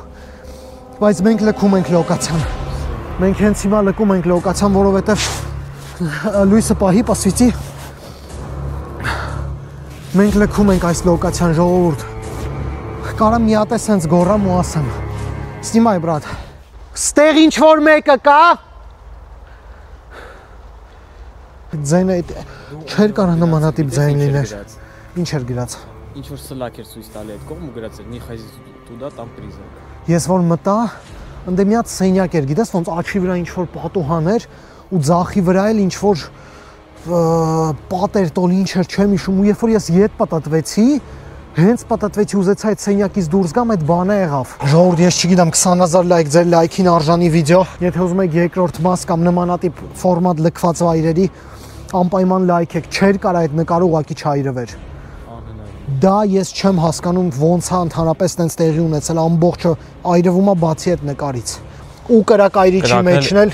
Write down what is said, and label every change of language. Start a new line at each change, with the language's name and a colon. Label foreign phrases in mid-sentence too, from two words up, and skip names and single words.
Armenian: բայց մենք լքում ենք լոկացիան։ Մենք հենց հիմա լքում ենք լոկացիան, որովհետև լույսը պահի, պասվիցի։ Մենք լքում ենք այս լոկացիան, ժողովուրդ։ Կարամ մի հատ է սենց գոռամ ու ասեմ։
Russian: Снимай, брат։
Armenian: Ստեղ ինչ-որ մեկը կա։ Ձայնը չէր կարա նմանատիպ ձայն լիներ։ Ինչ էր գրած։ Ինչ-որ սլակ էր ցույց տալի այդ կողմ ու գրած էր՝
Russian: «Не ходи туда, там призрак»։
Armenian: Ես որ մտա, ընդ մի հատ սենյակ էր, գիտես, ոնց աչքի վրա ինչ-որ պատուհան էր ու ձախի վրա էլ ինչ-որ պատեր տոլի ինչ էր, չեմ հիշում, ու երբ որ ես ետ պատատվեցի, հենց պատատվեցի ուզեցա այդ սենյակից դուրս գամ, այդ բանը եղավ։ Ժողովուրդ, ես չգիտեմ 20000 լայք ձեր լայքին արժանի վիդեո։ Եթե ուզում եք երկրորդ մաս կամ նմանատիպ ֆորմատ լքված վայրերի, անպայման լայք եք, չէր կարա այդ նկարը ուղղակի չայրվեր։ Դա ես չեմ հասկանում ոնց է ընդհանրապես տենց տեղի ունեցել, ամբողջը այրվում է բացի այդ նկարից։ Ու կրակայրիչի մեջն էլ